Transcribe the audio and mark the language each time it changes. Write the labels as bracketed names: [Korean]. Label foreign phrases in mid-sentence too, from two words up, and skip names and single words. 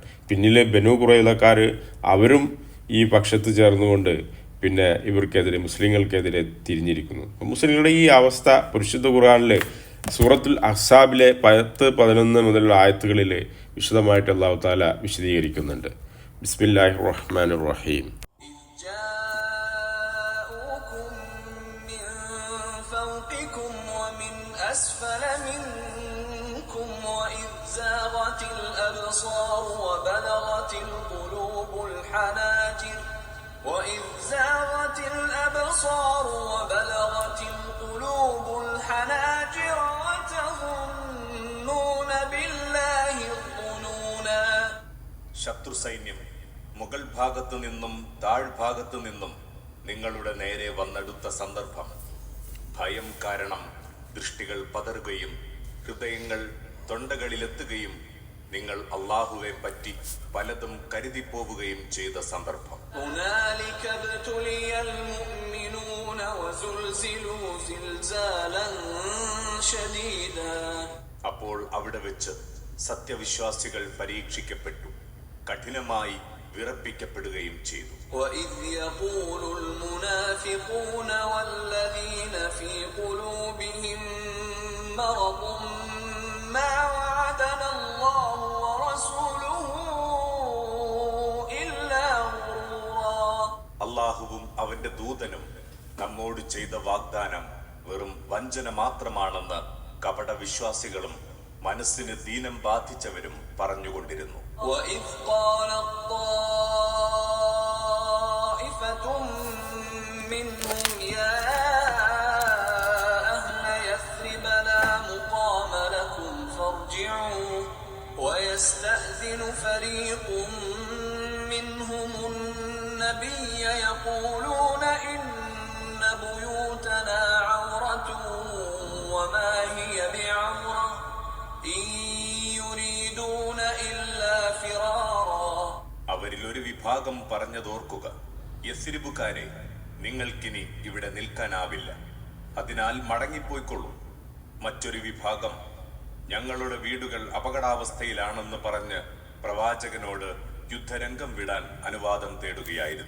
[Malayalam] പിന്നിലെ ബനു ഖുറൈളക്കാർ അവരും ഈ പക്ഷത്ത് ചേർന്നുകൊണ്ട് ഇവർക്കെതിരെ, മുസ്ലിങ്ങൾക്കെതിരെ തിരിഞ്ഞിരിക്കുന്നു. മുസ്ലിങ്ങളുടെ ഈ അവസ്ഥ പരിശുദ്ധ ഖുർആനിൽ സൂറത്തുൽ അഹ്സാബിലെ 10-11 മുതലുള്ള ആയത്തുകളിൽ വിശദമായിട്ട് [Arabic] الله تعالى [Malayalam] വിശദീകരിക്കുന്നുണ്ട്. [Arabic] بسم الله الرحمن الرحيم. أسفل منكم وإذ زاغت الأبصار وبلغت القلوب الحناجر وتظنون بالله الظنونا. [Malayalam] ശത്രു സൈന്യം മുകൾ ഭാഗത്തു നിന്നും താഴ്ഭാഗത്തു നിന്നും നിങ്ങളുടെ നേരെ വന്നെടുത്ത സന്ദർഭം. ഭയം കാരണം ദൃഷ്ടികൾ പതറുകയും ഹൃദയങ്ങൾ തൊണ്ടകളിലെത്തുകയും നിങ്ങൾ അല്ലാഹുവെ പറ്റി പലതും കരുതിപ്പോവുകയും ചെയ്ത സന്ദർഭം. അപ്പോൾ അവിടെ വെച്ച് സത്യവിശ്വാസികൾ പരീക്ഷിക്കപ്പെട്ടു, കഠിനമായി വിറപ്പിക്കപ്പെടുകയും ചെയ്തു. [Arabic] وَإِذْ يَقُولُ الْمُنَافِقُونَ وَالَّذِينَ فِي قُلُوبِهِم مَّرَضٌ مَّا وَعَدَنَا اللَّهُ وَرَسُولُهُ إِلَّا غُرُورًا. [Malayalam] അല്ലാഹുവും അവന്റെ ദൂതനും നമ്മോട് ചെയ്ത വാഗ്ദാനം വെറും വഞ്ചന മാത്രമാണെന്ന് കപടവിശ്വാസികളും മനസ്സിന് ദീനം ബാധിച്ചവരും പറഞ്ഞുകൊണ്ടിരുന്നു. [Arabic] وَإِذْ قَالَت طَّائِفَةٌ مِّنْهُمْ يَا أَهْلَ يَثْرِبَ لَا مُقَامَ لَكُمْ فَارْجِعُوا وَيَسْتَأْذِنُ فَرِيقٌ مِّنْهُمُ النَّبِيَّ يَقُولُونَ إِنَّ بُيُوتَنَا عَوْرَةٌ وَمَا هِيَ بِعَوْرَةٍ إِن يُرِيدُونَ إِلَّا فِرَارًا. [Malayalam] അവരിൽ ഒരു വിഭാഗം പറഞ്ഞതോർക്കുക, യസ്രിബുകാരെ, നിങ്ങൾക്കിനി ഇവിടെ നിൽക്കാനാവില്ല, അതിനാൽ മടങ്ങിപ്പോയിക്കൊള്ളൂ. മറ്റൊരു വിഭാഗം ഞങ്ങളുടെ വീടുകൾ അപകടാവസ്ഥയിലാണെന്ന് പറഞ്ഞ് പ്രവാചകനോട് യുദ്ധരംഗം വിടാൻ അനുവാദം തേടുകയായിരുന്നു.